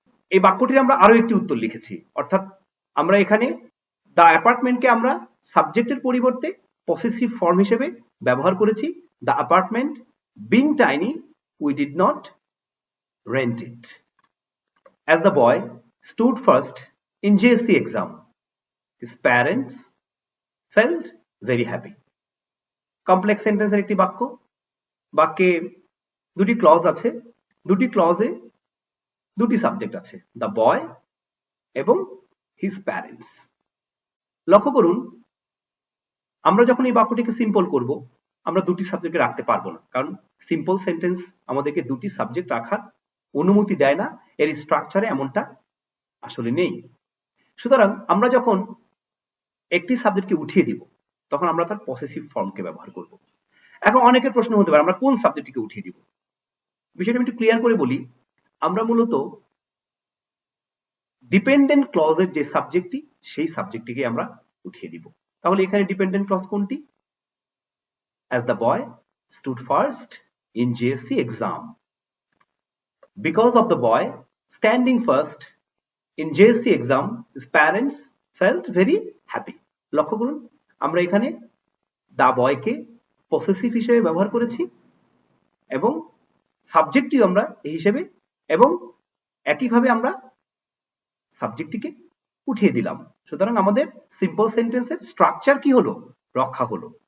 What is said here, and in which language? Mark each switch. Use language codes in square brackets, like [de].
[bn] এই বাক্যটির আমরা আরো একটি উত্তর লিখেছি, অর্থাৎ আমরা এখানে দ্য অ্যাপার্টমেন্টকে আমরা সাবজেক্টের পরিবর্তে পসেসিভ ফর্ম হিসেবে ব্যবহার করেছি। [en] The apartment being tiny, we did not rent it. As the boy stood first in JSC exam, his parents felt very happy. [bn] Complex সেন্টেন্সের একটি বাক্য, বাক্যে দুটি ক্লজ আছে, দুটি ক্লজে দুটি সাবজেক্ট আছে, দ্য বয় এবং হিজ প্যারেন্টস। লক্ষ্য করুন, আমরা যখন এই বাক্যটিকে সিম্পল করব, আমরা দুটি সাবজেক্টকে রাখতে পারবো না, কারণ সিম্পল সেন্টেন্স আমাদেরকে দুটি সাবজেক্ট রাখার অনুমতি দেয় না, এর স্ট্রাকচারে এমনটা আসলে নেই। সুতরাং আমরা যখন একটি সাবজেক্টকে উঠিয়ে দিব, তখন আমরা তার পসেসিভ ফর্মকে ব্যবহার করব। এখন অনেকের প্রশ্ন হতে পারে, আমরা কোন সাবজেক্টটিকে উঠিয়ে দিব? বিষয়টা আমি একটু ক্লিয়ার করে বলি। আমরা মূলত ডিপেন্ডেন্ট ক্লজের যে সাবজেক্টটি, সেই সাবজেক্টটিকে আমরা উঠিয়ে দিব। তাহলে এখানে ডিপেন্ডেন্ট ক্লজ কোনটি? [en] As the boy stood first in JSC exam, because of the boy standing first in JSC exam, his parents felt very happy. [bn] লক্ষ্য করুন, আমরা এখানে দা বয়কে পসেসিভ হিসেবে ব্যবহার করেছি এবং সাবজেক্টটিও আমরা এই হিসেবে, এবং একইভাবে আমরা সাবজেক্টটিকে উঠিয়ে দিলাম। সুতরাং আমাদের সিম্পল সেন্টেন্সের স্ট্রাকচার কি হলো? রক্ষা হলো।